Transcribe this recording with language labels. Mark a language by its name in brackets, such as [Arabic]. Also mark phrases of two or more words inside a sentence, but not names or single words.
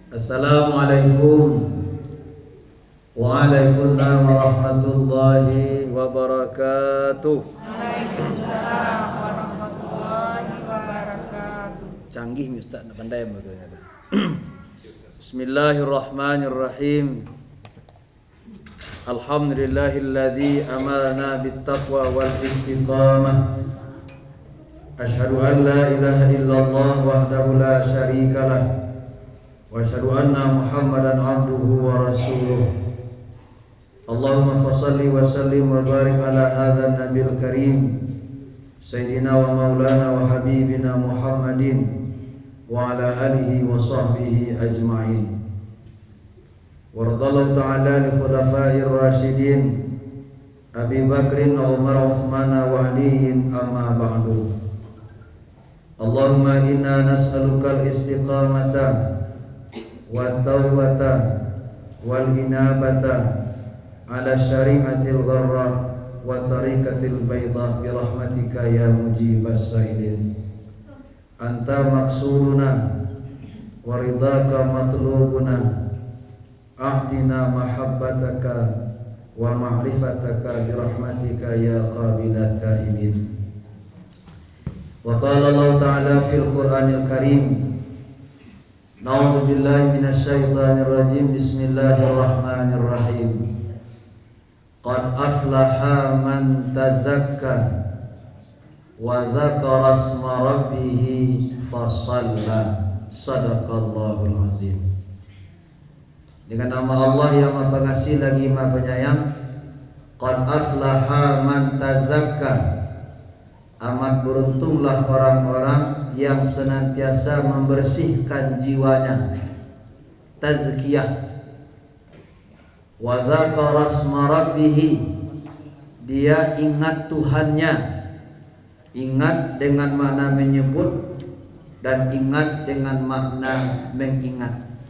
[Arabic] السلام عليكم وعليكم السلام ورحمة الله وبركاته. وعليكم السلام ورحمة الله وبركاته. [Indonesian] Canggih Ustaz, nak pandai bagainya. [Arabic] بسم الله الرحمن الرحيم الحمد لله الذي أمرنا بالتقوى والاستقامة. أشهد أن لا إله إلا الله وحده لا شريك له. وأشهد أن محمدا عبده ورسوله. اللهم فصل وسلم وبارك على هذا النبي الكريم سيدنا ومولانا وحبيبنا محمد وعلى آله وصحبه أجمعين. ورضي الله تعالى لخلفاء الراشدين أبي بكر وعمر عثمان وعلي أما بعد. اللهم إنا نسألك الاستقامة والتوبة والإنابة على شريعة الغراء وطريقة البيضاء برحمتك يا مجيب السائلين. أنت مقصورنا ورضاك مطلوبنا. أعطنا محبتك ومعرفتك برحمتك يا قابل التائبين. وقال الله تعالى في القرآن الكريم. نعوذ بالله من الشيطان الرجيم. بسم الله الرحمن الرحيم قد أفلح من تزكى وذكر اسم ربه فصلى. صدق الله العظيم. [Indonesian] Dengan nama Allah yang Maha Pengasih lagi Maha Penyayang. [Arabic] قد أفلح من تزكى. [Indonesian] Amat beruntunglah orang-orang yang senantiasa membersihkan jiwanya, tazkiyah. [Arabic] وذكر اسم ربه, [Indonesian] dia ingat Tuhannya, ingat dengan makna menyebut dan ingat dengan makna mengingat.